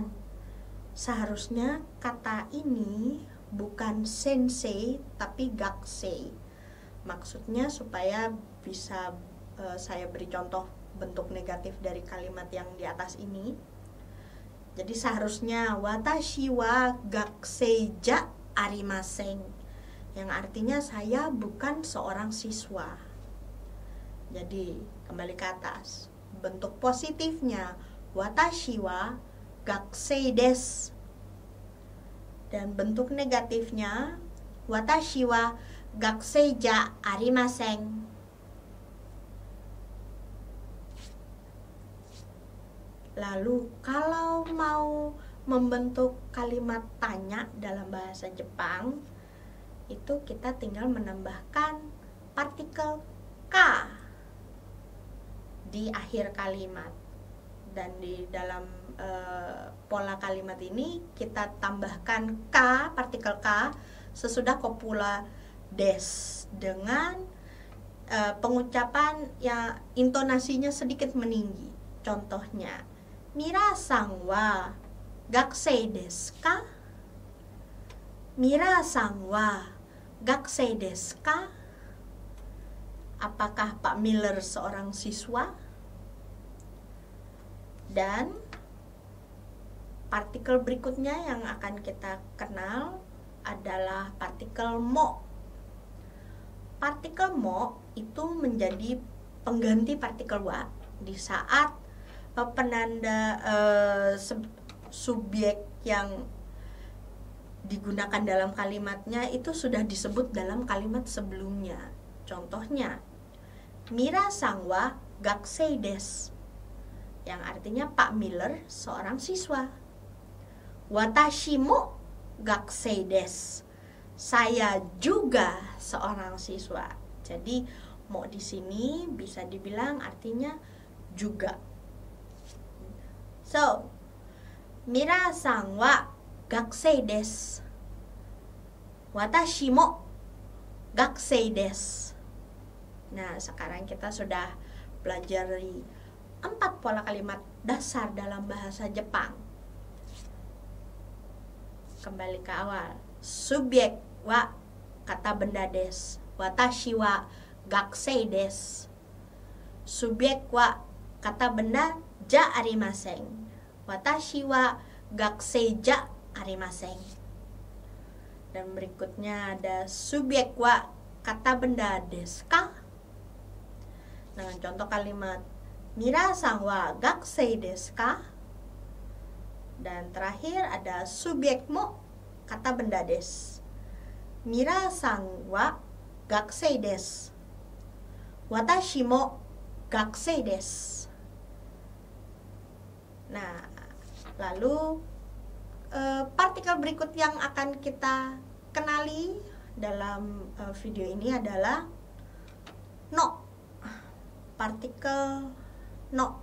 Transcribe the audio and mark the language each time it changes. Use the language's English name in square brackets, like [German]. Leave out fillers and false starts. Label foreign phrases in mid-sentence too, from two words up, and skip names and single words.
[Indonesian] Seharusnya kata ini bukan sensei tapi gakusei. Maksudnya supaya bisa saya beri contoh bentuk negatif dari kalimat yang di atas ini. Jadi seharusnya [Japanese] 私は学生じゃありません, [Indonesian] yang artinya saya bukan seorang siswa. Jadi kembali ke atas. Bentuk positifnya [Japanese] 私は学生です. [Indonesian] Dan bentuk negatifnya [Japanese] 私は学生じゃありません. [Indonesian] Lalu kalau mau membentuk kalimat tanya dalam bahasa Jepang, itu kita tinggal menambahkan partikel ka di akhir kalimat. Dan di dalam pola kalimat ini kita tambahkan ka, partikel ka, sesudah kopula des dengan pengucapan yang intonasinya sedikit meninggi. Contohnya, [Japanese] ミラさんは学生ですか? ミラさんは学生ですか? [Indonesian] Apakah Pak Miller seorang siswa? Dan partikel berikutnya yang akan kita kenal adalah partikel mo. Partikel mo itu menjadi pengganti partikel wa di saat penanda subjek yang digunakan dalam kalimatnya itu sudah disebut dalam kalimat sebelumnya. Contohnya, [Japanese] ミラさんは学生です, [Indonesian] yang artinya Pak Miller seorang siswa. [Japanese] 私も学生です, [Indonesian] saya juga seorang siswa. Jadi mo di sini bisa dibilang artinya juga. So, [Japanese] ミラさんは学生です、私も学生です. [Indonesian] Nah, sekarang kita sudah pelajari 4 pola kalimat dasar dalam bahasa Jepang. Kembali ke awal. Subjek wa kata benda desu, [Japanese] 私は学生です. [Indonesian] Subjek wa kata benda [Japanese] じゃありません, 私は学生じゃありません. [Indonesian] Dan berikutnya ada subjek wa kata benda [Japanese] ですか, [Indonesian] dengan contoh kalimat [Japanese] ミラさんは学生ですか. [Indonesian] Dan terakhir ada subjek mo kata benda desu, [Japanese] ミラさんは学生です、私も学生です. [Indonesian] Nah, lalu partikel berikut yang akan kita kenali dalam video ini adalah no. Partikel no.